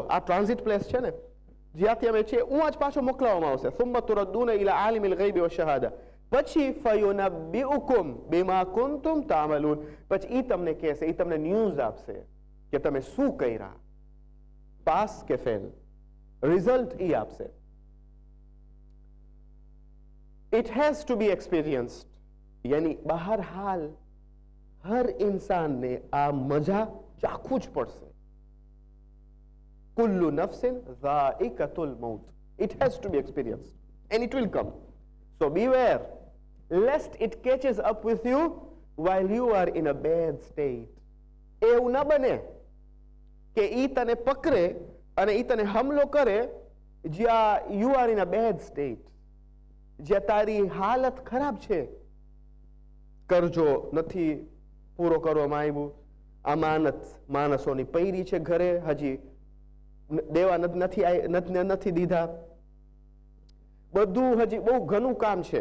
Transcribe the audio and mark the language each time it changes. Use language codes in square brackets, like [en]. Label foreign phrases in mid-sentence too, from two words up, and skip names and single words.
[gu] આ ટ્રાન્ઝિટ પ્લેસ છે ને, જ્યાંથી અમે છીએ ઉયાં જ પાછો મોકલાવવામાં આવશે. [ar] ثم تردون إلى عالم الغيب والشهادة, [gu] પછી [ar] فينبئكم بما كنتم تعملون, [gu] પછી ઈ તમને કહેશે, ઈ તમને ન્યૂઝ આપશે કે તમે શું કર્યા, પાસ કે ફેલ, રિઝલ્ટ ઈ આપશે. [en] It has to be experienced, [gu] यानी બહાર હાલ હર ઇન્સાનને આ મજા ચાખવું જ પડશે. [ar] كل نفس ذائقة الموت. [en] It has to be experienced and it will come. So beware lest it catches up with you while you are in a bad state. [gu] એવું ન બને કે ઈ તને પકડે અને ઈ તને હમલો કરે જ્યાં [en] you are in a bad state, [gu] જ્યાં તારી હાલત ખરાબ છે, કરજો નથી પૂરો કરવામાં આવ્યું, અમાનત માણસોની પૈરી છે ઘરે, હજી દેવા નથી દીધા, બધું હજી બહુ ઘણું કામ છે.